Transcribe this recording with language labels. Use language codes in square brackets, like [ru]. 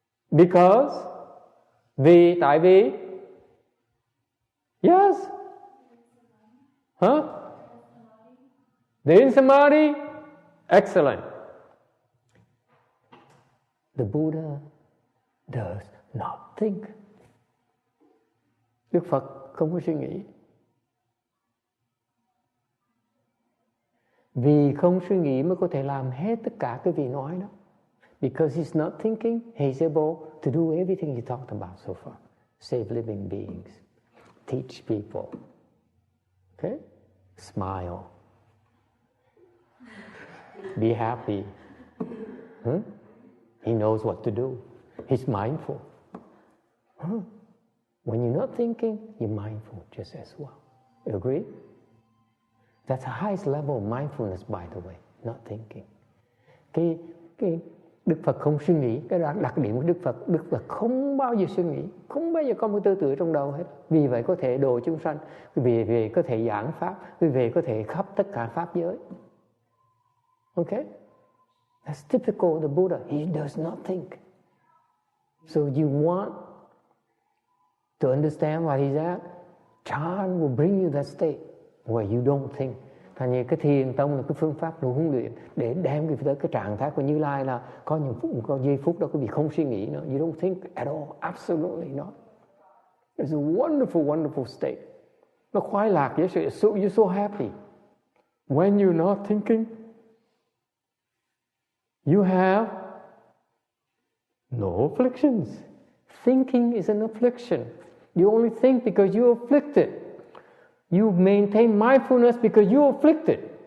[en] Because, [vi] tại vì, [en] yes. Huh? They're in samadhi. Excellent. The Buddha does not think. [vi] Đức Phật không có suy nghĩ. Vì không suy nghĩ mới có thể làm hết tất cả cái vị nói đó. [en] Because he's not thinking, he's able to do everything he talked about so far. Save living beings. Teach people. Okay? Smile. Be happy. He knows what to do. He's mindful. When you're not thinking, you're mindful just as well. You agree? That's the highest level of mindfulness, by the way, not thinking. [vi] Cái Đức Phật không suy nghĩ, cái đặc điểm của Đức Phật không bao giờ suy nghĩ, không bao giờ có một tư tưởng trong đầu hết. Vì vậy có thể độ chúng sanh, vì vậy có thể giảng pháp, vì vậy có thể khắp tất cả pháp giới. [en] Okay? That's typical of the Buddha. He does not think. So you want to understand what he's at? Chant will bring you that state where you don't think. [vi] Thành như cái thiền tông là cái phương pháp đủ huấn luyện để đem tới cái trạng thái của Như Lai là có giây phút đó quý vị không suy nghĩ nữa. [en] You don't think at all. Absolutely not. It's a wonderful, wonderful state. [vi] Nó khoái lạc với sự [en] you're so happy. When you're not thinking, you have no afflictions. Thinking is an affliction. You only think because you're afflicted. You maintain mindfulness because you're afflicted.